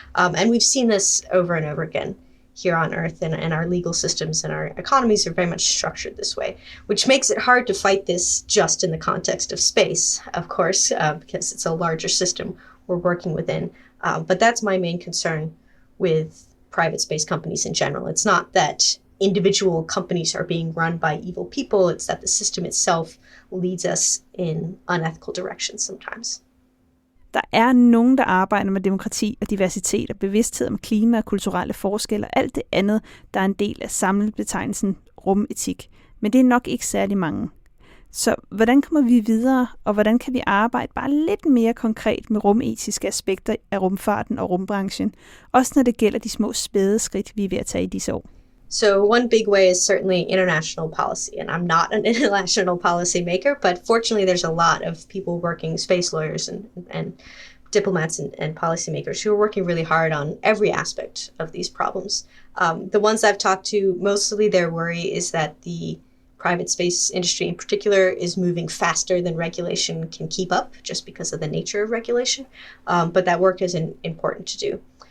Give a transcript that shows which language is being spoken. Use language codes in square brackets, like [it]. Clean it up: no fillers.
[en] And we've seen this over and over again here on Earth, and our legal systems and our economies are very much structured this way, which makes it hard to fight this just in the context of space, of course, because it's a larger system we're working within. But that's my main concern with private space companies in general. It's not that individual companies are being run by evil people, it's that the system itself leads us in unethical directions sometimes. [da] Der er nogen, der arbejder med demokrati og diversitet og bevidsthed om klima og kulturelle forskelle og alt det andet, der er en del af samlebetegnelsen rumetik. Men det er nok ikke særlig mange. Så hvordan kommer vi videre, og hvordan kan vi arbejde bare lidt mere konkret med rumetiske aspekter af rumfarten og rumbranchen, også når det gælder de små spæde skridt, vi er ved at tage i disse år? [en] So one big way is certainly international policy, and I'm not an international policy maker, but fortunately there's a lot of people working, space lawyers and diplomats and policymakers who are working really hard on every aspect of these problems. The ones I've talked to, mostly their worry is that the private space industry in particular is moving faster than regulation can keep up, just because of the nature of regulation, but that work is important to do.